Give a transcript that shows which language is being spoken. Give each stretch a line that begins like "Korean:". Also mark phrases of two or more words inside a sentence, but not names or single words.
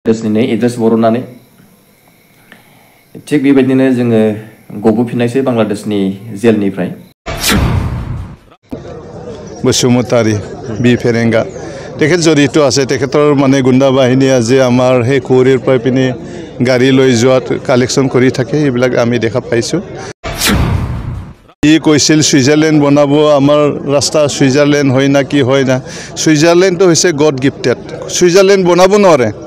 Bodo: देशनि एड्रेस बर'नानै थिग बेबायदिनो जोङो गबोफिननायसै बांलादेशनि जेलनिफ्राय बसुमतारी बि फेरेंगा
Assamese: তেখেত জড়িত আছে তেখেতৰ মানে গুণ্ডা বাহিনী আজি আমাৰ হে কুৰিৰ পৰা পিনে গাড়ী লৈ যোৱাত কালেকশন কৰি থাকে এইবিলাক আমি দেখা পাইছো ই কৈছিল সুইজাৰলেণ্ড বনাব আমাৰ ৰাস্তা সুইজাৰলেণ্ড হয় না কি হয় না সুইজাৰলেণ্ড তো হৈছে
English: God gifted
Assamese: সুইজাৰলেণ্ড বনাব নোৱাৰে